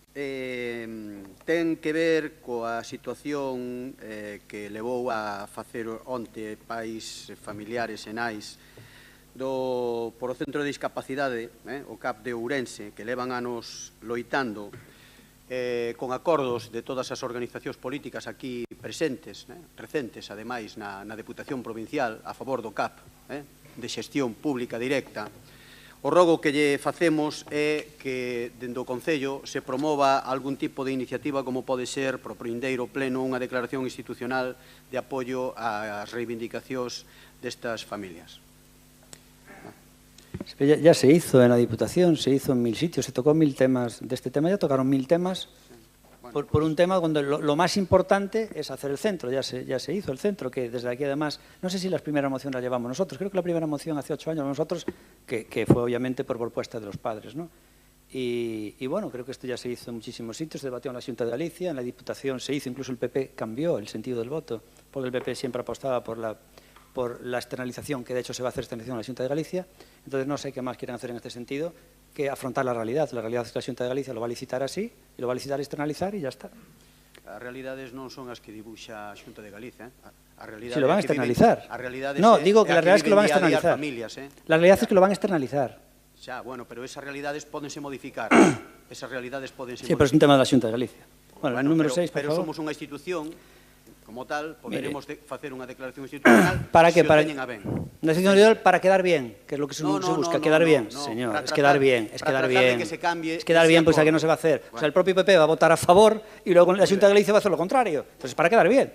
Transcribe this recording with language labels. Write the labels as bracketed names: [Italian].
[Galician] Ten que ver coa situación que levou a facer onte pais familiares e nais por o Centro de Discapacidade, o CAP de Ourense, que levan anos loitando con acordos de todas as organizacións políticas aquí presentes, recentes, ademais, na Deputación Provincial a favor do CAP, de xestión pública directa. O rogo que lle facemos é que, dende o Concello, se promova algún tipo de iniciativa como pode ser, pro vindeiro pleno, unha declaración institucional de apoio ás reivindicacións destas familias. [Spanish] Ya se hizo en la Diputación, se hizo en 1000 sitios, se tocó 1000 temas de este tema, ya tocaron 1000 temas por un tema donde lo más importante es hacer el centro, ya se hizo el centro, que desde aquí además, no sé si las primeras mociones las llevamos nosotros, creo que la primera moción hace 8 años nosotros, que fue obviamente por propuesta de los padres, ¿no? Y bueno, creo que esto ya se hizo en muchísimos sitios, se debatió en la Xunta de Galicia, en la Diputación se hizo, incluso el PP cambió el sentido del voto, porque el PP siempre apostaba por la externalización, que de hecho se va a hacer externalización en la Xunta de Galicia. Entonces no sé qué más quieren hacer en este sentido que afrontar la realidad. La realidad es que la Xunta de Galicia lo va a licitar así, y lo va a licitar y externalizar y ya está. [Galician] As realidades non son as que dibuxa a Xunta de Galicia. [Spanish] Si lo van a externalizar. No, digo que la realidad es que lo van a externalizar. La realidad es que lo van a externalizar. [Galician] Xa, bueno, pero esas realidades pódense modificar. Esas realidades pódense [Spanish] modificar. Sí, pero es un tema de la Xunta de Galicia. Bueno, el número 6, por favor. [Galician] Pero somos unha institución como tal, poderemos facer unha declaración institucional para que teñen a ben. [Spanish] Una decisión individual para quedar bien, que es lo que se busca, quedar bien, señor, es quedar bien, es quedar bien. Es quedar bien, pues a qué no se va a hacer. O sea, el propio PP va a votar a favor y luego la Xunta de Galicia va a hacer lo contrario. Entonces, para quedar bien.